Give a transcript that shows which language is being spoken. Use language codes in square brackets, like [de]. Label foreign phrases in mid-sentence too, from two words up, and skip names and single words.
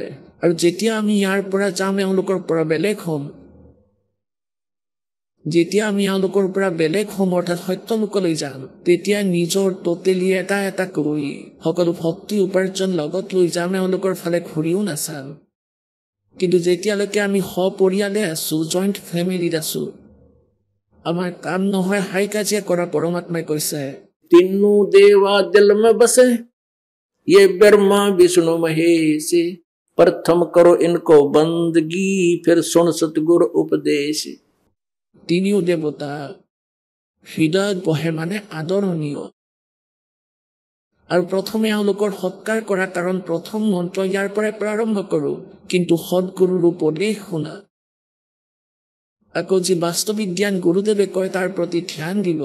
[as] আৰু যেতিয়া আমি ইয়াৰ পৰা যাম, এওঁলোকৰ পৰা বেলেগ হ'ম, যেতিয়া আমি এওঁলোকৰ পৰা বেলেগ হ'ম অৰ্থাৎ সত্যলোকলৈ যাম, তেতিয়া নিজৰ টটেলি এটা এটা কৰি সকলো ভক্তি উপাৰ্জন লগত লৈ যাম, এওঁলোকৰ ফালে ঘূৰিও নাচাম। কিন্তু যেতিয়ালৈকে আমি সপৰিয়ালে আছো, [en] joint familyত [as] আছো, আমাৰ কাম নহয় হাই কাজিয়া কৰা। পৰমাত্মাই কৈছে, [hi] तीनों देवा दिल में बसे, ये ब्रह्मा विष्णु महेश, प्रथम करो इनको बंदगी, फिर सुन सतगुरु उपदेश। [as] তিনিও দেৱতা হৃদয়ত বহে, মানে আদৰণীয়। আৰু প্ৰথমে এওঁলোকৰ সৎকাৰ কৰা, কাৰণ প্ৰথম মন্ত্ৰ ইয়াৰ পৰাই প্ৰাৰম্ভ কৰো, কিন্তু সদগুৰুৰ উপদেশ শুনা। আকৌ যি বাস্তৱিক জ্ঞান গুৰুদেৱে কয় তাৰ প্ৰতি ধ্যান দিব।